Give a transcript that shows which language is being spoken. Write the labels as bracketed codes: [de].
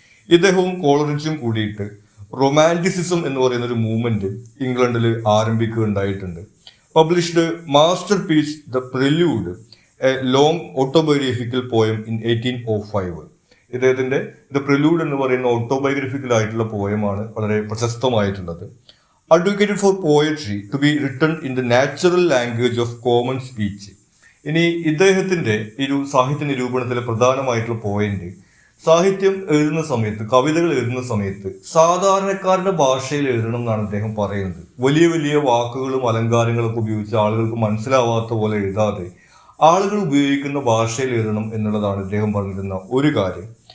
[ml] ഇദ്ദേഹവും കോളറിഡ്ജും കൂടിയിട്ട് റൊമാൻറ്റിസിസം എന്ന് പറയുന്ന ഒരു മൂവ്മെന്റ് ഇംഗ്ലണ്ടിൽ ആരംഭിക്കുകയുണ്ടായിട്ടുണ്ട്. [en] Published masterpiece the Prelude, a long autobiographical poem in 1805. [ml] ഇദ്ദേഹത്തിന്റെ ദ പ്രില്യൂഡ് എന്ന് പറയുന്ന ഓട്ടോബയോഗ്രഫിക്കൽ ആയിട്ടുള്ള പോയമാണ് വളരെ പ്രശസ്തമായിട്ടുള്ളത്. [en] advocated for poetry to be written in the natural language of common speech. [ml] ഇനി ഇദ്ദേഹത്തിന്റെ ഒരു സാഹിത്യ നിരൂപണത്തിലെ പ്രധാനമായിട്ടുള്ള പോയിന്റ്, സാഹിത്യം എഴുതുന്ന സമയത്ത്, കവിതകൾ എഴുതുന്ന സമയത്ത് സാധാരണക്കാരുടെ ഭാഷയിൽ എഴുതണം എന്നാണ് അദ്ദേഹം പറയുന്നത്. വലിയ വലിയ വാക്കുകളും അലങ്കാരങ്ങളും ഒക്കെ ഉപയോഗിച്ച് ആളുകൾക്ക് മനസ്സിലാവാത്ത പോലെ എഴുതാതെ ആളുകൾ ഉപയോഗിക്കുന്ന ഭാഷയിൽ എഴുതണം എന്നുള്ളതാണ് ഇദ്ദേഹം പറഞ്ഞിരുന്ന ഒരു കാര്യം.